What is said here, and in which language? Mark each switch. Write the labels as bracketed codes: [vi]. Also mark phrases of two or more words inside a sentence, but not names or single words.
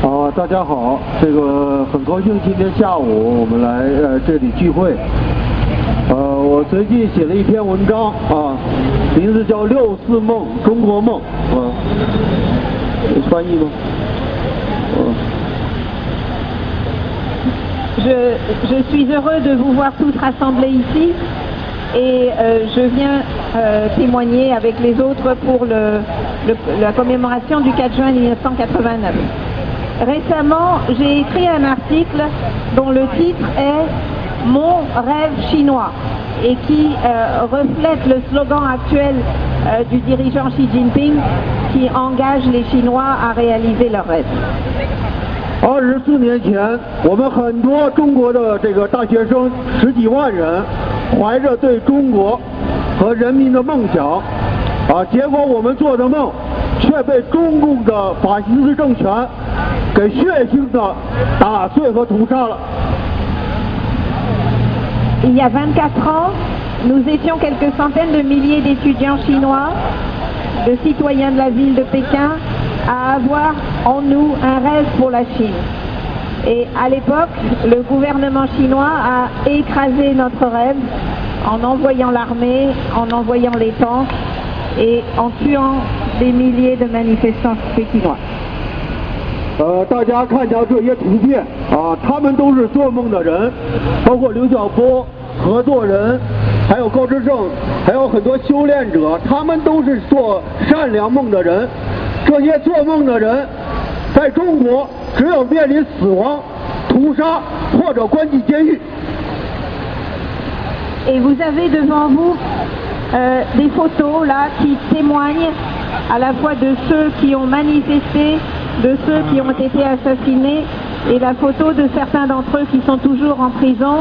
[zh] 大家好，很高兴今天下午我们来这里聚会。我最近写了一篇文章啊，名字叫《64梦中国梦》有翻译吗？ [fr] Je suis heureux de vous voir tous rassemblés ici et je viens témoigner avec les autres pour la commémoration du 4 juin 1989. Récemment, j'ai écrit un article dont le titre est « Mon rêve chinois » et qui reflète le slogan actuel du dirigeant Xi Jinping qui engage les Chinois à réaliser leurs rêves. [zh] 24 年前，我们很多中国的大学生10几万人，怀着对中国和人民的梦想，结果我们做的梦，却被中共的法西斯政权给血腥的打碎和屠杀了。 [fr] Il y a 24 ans, nous étions quelques centaines de milliers d'étudiants chinois, de citoyens de la ville de Pékin, à avoir en nous un rêve pour la Chine. Et à l'époque, le gouvernement chinois a écrasé notre rêve en envoyant l'armée, en envoyant les tanks et en tuant des milliers de manifestants pékinois. [zh] 大家看一下这些图片他们都是做梦的人，包括刘晓波、合作人，还有高志胜，还有很多修炼者，他们都是做善良梦的人。这些做梦的人，在中国只有面临死亡、屠杀或者关进监狱。 [fr] Et vous avez devant vous des photos là qui témoignent à la fois de ceux qui ont manifesté, de ceux qui ont été assassinés, et la photo de certains d'entre eux qui sont toujours en prison.